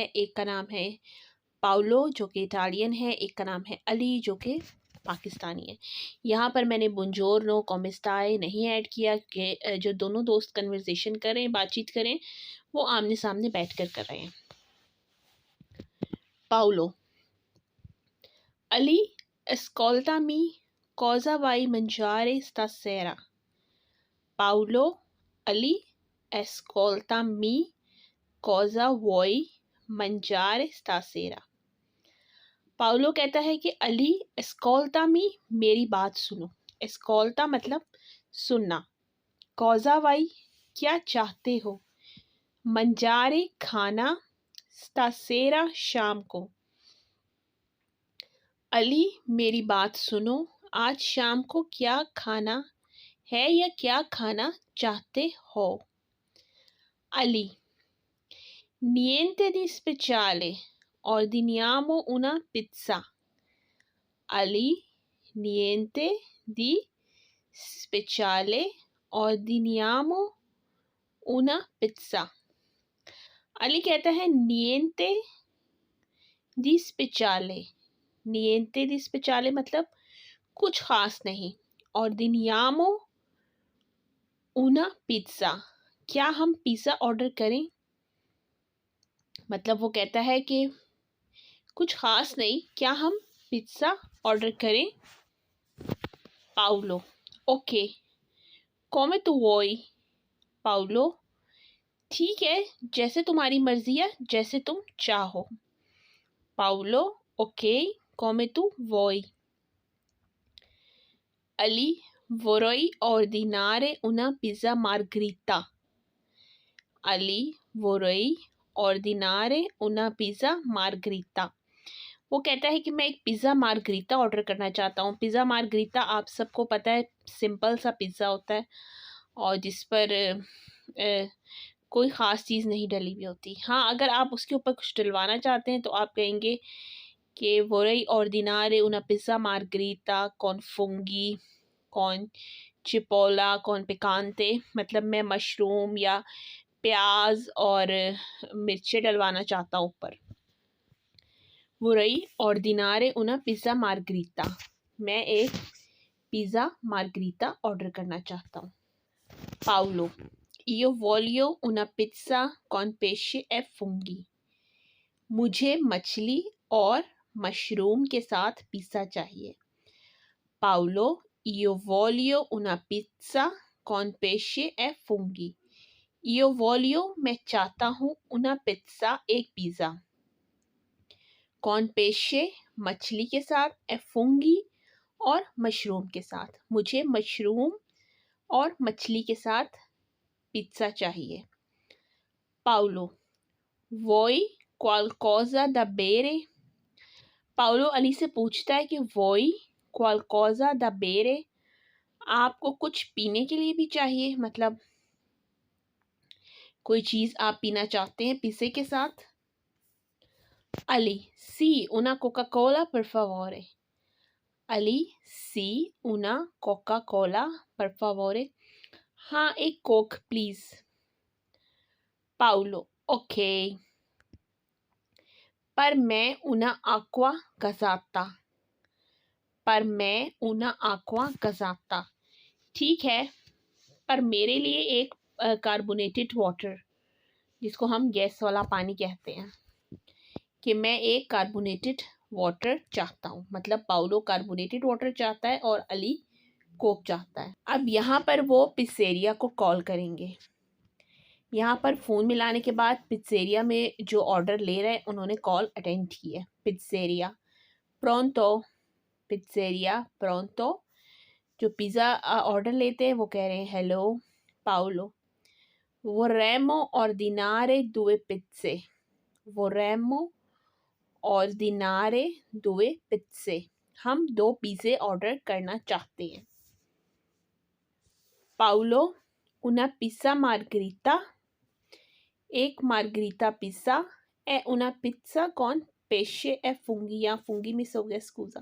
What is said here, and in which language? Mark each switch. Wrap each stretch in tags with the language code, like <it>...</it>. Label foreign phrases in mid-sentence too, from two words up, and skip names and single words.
<hi>एक का नाम है पाउलो जो कि इटालियन है, एक का नाम है अली जो कि पाकिस्तानी है। यहाँ पर मैंने</hi> <it>buongiorno come stai</it> <hi>नहीं ऐड किया कि जो दोनों दोस्त कन्वर्सेशन करें, बातचीत करें, वो आमने सामने बैठकर कर रहे हैं। पाउलो: अली,</hi> <it>ascoltami, cosa vuoi mangiare stasera? Paolo: अली, ascoltami, cosa vuoi mangiare stasera?</it> <hi>पाउलो कहता है कि अली, ascoltami, मेरी बात सुनो।</hi> <it>ascolta</it> <hi>मतलब सुनना।</hi> <it>cosa vuoi,</it> <hi>क्या चाहते हो। mangiare खाना, stasera शाम को। अली, मेरी बात सुनो, आज शाम को क्या खाना है या क्या खाना चाहते हो। अली:</hi> <it>niente di speciale, ordiniamo una pizza. अली: niente di speciale, ordiniamo una pizza.</it> <hi>अली कहता है</hi> <it>niente di speciale, niente di speciale</it> <hi>मतलब कुछ ख़ास नहीं। और</hi> <it>ordiniamo una pizza,</it> <hi>क्या हम पिज़्ज़ा ऑर्डर करें। मतलब वो कहता है कि कुछ ख़ास नहीं, क्या हम पिज़्ज़ा ऑर्डर करें। पाउलो: ओके,</hi> <it>come tu vuoi।</it> <hi>पाउलो: ठीक है, जैसे तुम्हारी मर्ज़ी है, जैसे तुम चाहो। पाउलो: ओके,</hi> <it>come tu vuoi। अली: vorrei ordinare una pizza margherita। अली: vorrei ordinare una pizza margherita।</it> <hi>वो कहता है कि मैं एक पिज़्ज़ा मार्गरीता ऑर्डर करना चाहता हूँ। पिज़्ज़ा मार्गरीता आप सबको पता है, सिंपल सा पिज़्ज़ा होता है और जिस पर कोई ख़ास चीज़ नहीं डली हुई होती। हाँ, अगर आप उसके ऊपर कुछ डलवाना चाहते हैं तो आप कहेंगे कि</hi> <it>vorrei ordinare una pizza margherita con funghi, con cipolla, con piccante,</it> <hi>मतलब मैं मशरूम या प्याज और मिर्चें डलवाना चाहता हूँ ऊपर।</hi> <it>vorrei ordinare una pizza margherita,</it> <hi>मैं एक पिज़्ज़ा मार्गरीता ऑर्डर करना चाहता हूँ।</hi> <it>पाउलो: io voglio una pizza con pesce e funghi।</it> <hi>मुझे मछली और मशरूम के साथ पिज़्ज़ा चाहिए।</hi> <it>पाउलो: io voglio una pizza con pesce e funghi। io voglio</it> <hi>मैं चाहता हूँ,</hi> <it>una pizza</it> <hi>एक पिज़्ज़ा,</hi> <it>con pesce</it> <hi>मछली के साथ,</hi> <it>e funghi</it> <hi>और मशरूम के साथ, मुझे मशरूम और मछली के साथ पिज़्ज़ा चाहिए।</hi> <it>पाउलो: vuoi qualcosa da bere।</it> <hi>पाउलो अली से पूछता है कि</hi> <it>vuoi qualcosa da bere,</it> <hi>आपको कुछ पीने के लिए भी चाहिए, मतलब कोई चीज़ आप पीना चाहते हैं पिज़्ज़े के साथ। अली:</hi> <it>sì, una Coca-Cola per favore। अली: sì, una Coca-Cola per favore,</it> <hi>हाँ एक कोक प्लीज़। पाउलो: ओके, पर मैं</hi> <it>una acqua gazzata।</it> <hi>पर मैं</hi> <it>una acqua gazzata,</it> <hi>ठीक है, पर मेरे लिए एक कार्बोनेटेड वाटर, जिसको हम गैस वाला पानी कहते हैं, कि मैं एक कार्बोनेटेड वाटर चाहता हूँ। मतलब पाउलो कार्बोनेटेड वाटर चाहता है और अली कोक चाहता है। अब यहाँ पर वो पिज़्ज़ेरिया को कॉल करेंगे यहाँ पर फ़ोन मिलाने के बाद पिज़्ज़ेरिया में जो ऑर्डर ले रहे हैं उन्होंने कॉल अटेंड की है। पिज़्ज़ेरिया प्रोंतो, पिज़्ज़ेरिया प्रोंतो। जो पिज़्ज़ा ऑर्डर लेते हैं वो कह रहे हैं हेलो पाउलो,</hi> <it>vorremmo ordinare due pizze, vorremmo ordinare due pizze,</it> <hi>हम 2 पिज़्ज़े ऑर्डर करना चाहते हैं।</hi> <it>पाउलो una pizza margherita,</it> <hi>एक मार्गरीटा पिज़्ज़ा</hi> <it>e una pizza con pesce e funghi,</it> <hi>या funghi मिस हो गया स्कूज़ा।</hi>